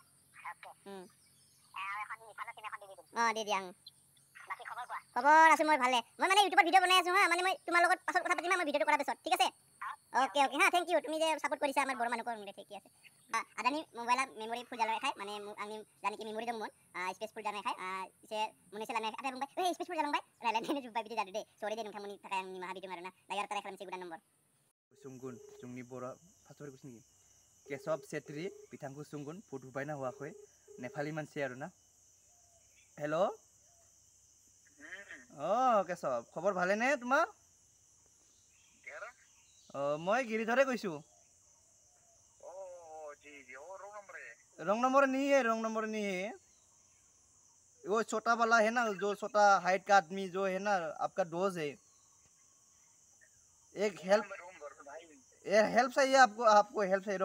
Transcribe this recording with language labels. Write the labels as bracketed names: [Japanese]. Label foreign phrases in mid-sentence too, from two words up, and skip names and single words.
[Assamese] অঁ দি দিয়া খবৰ আছোঁ মই ভালে মই মানে ইউটিউবত ভিডিঅ' বনাই আছোঁ হা মানে মই তোমাৰ লগত পাছত কথা পাতিম মই ভিডিঅ'টো কৰাৰ পিছত ঠিক আছে অ'কে হা [English] thank you [Assamese] তুমি যে ছাপোৰ্ট কৰিছা আমাৰ বড়ো মানুহক ঠিক আছে আদানি মোবাইলত [English] memory full [Assamese] জ্বালাই খাই মানে [Bodo] आंनि जानाखि मेम'रि दंमोन स्पेसफुल जानाय खाय एसे मोननैसो लानाय आदा बुंबाय स्पेसफुल जालांबाय रायलायनायनो जोब्बाय बिदि जादों दे सरि दे नोंथांमोननि थाखाय आं निमाहा बिदों आरोना दायो ट्राइ खालामसै गोदान नम्बर सुंगुन जोंनि बर' फार्स्टआव कुइसन केशव सेत्री बिथांखौ सुंगुन भट होबायना होआखै नेपाली मानसि आरोना हेल' [Assamese] অঁ केशৱ খবৰ ভালেনে তোমাৰ মই গিৰিধৰে কৈছোঁ [Hindi] रंग नंबर नहीं है वो छोटा वाला है ना, जो छोटा हाइट का आदमी जो है ना, आपका दोस्त है। एक हेल्प चाहिए आपको, आपको हेल्प चाहिए।